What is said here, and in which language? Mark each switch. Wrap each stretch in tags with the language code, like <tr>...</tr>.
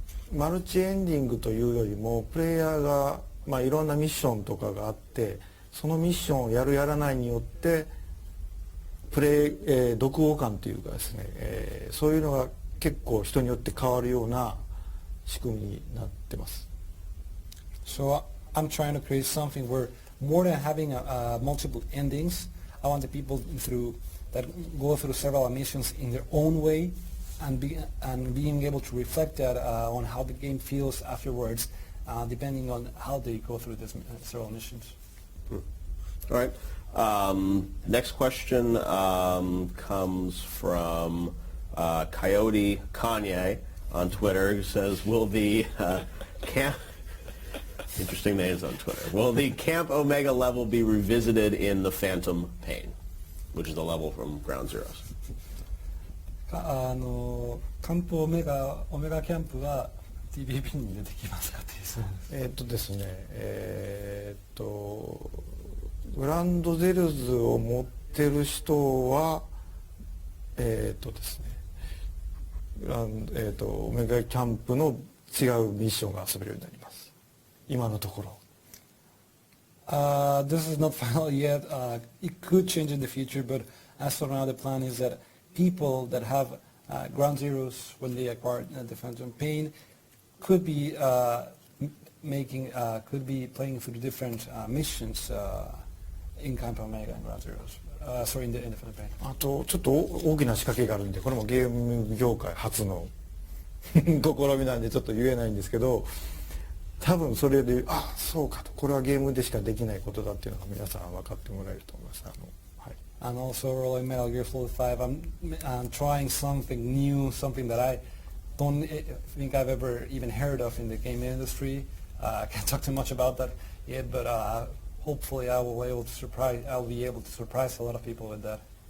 <ja>マルチエンディングというよりもプレイヤーが、いろんなミッションとかがあって、そのミッションをやるやらないによって読後感というかですね、そういうのが結構人によって変わるような仕組みになってます。</ja> <en>So I'm trying to create something where more than having multiple endings, I want the people that go through several missions in their own way and being able to reflect that on how the game feels afterwards, depending on how they go through these several missions. All right. Next question comes from Coyote Kanye on Twitter, who says, will the camp... Interesting names on Twitter. Will the Camp Omega level be revisited in the Phantom Pain, which is the level from Ground Zeroes?</en> <ja>カンプオメガキャンプは TBP に出てきますかっていう質問です。ですね、グランドゼルズを持ってる人はですね、オメガキャンプの違うミッションが遊べるようになります。今のところ。</ja> <en>This is not final yet. It could change in the future, but as of now, the plan is that people that have ground zeros when they acquire the Phantom Pain could be playing through different missions in Camp Omega and ground zeros. Sorry, in the Phantom Pain.</en> <ja>あとちょっと大きな仕掛けがあるんで、これもゲーム業界初の試みなんでちょっと言えないんですけど、多分それでそうかと、これはゲームでしかできないことだっていうのが皆さん分かってもらえると思います。</ja> <en>And also rolling Metal Gear Solid 5, I'm trying something new, something that I don't think I've ever even heard of in the game industry. I can't talk too much about that yet, but hopefully I'll be able to surprise a lot of people with that.</en>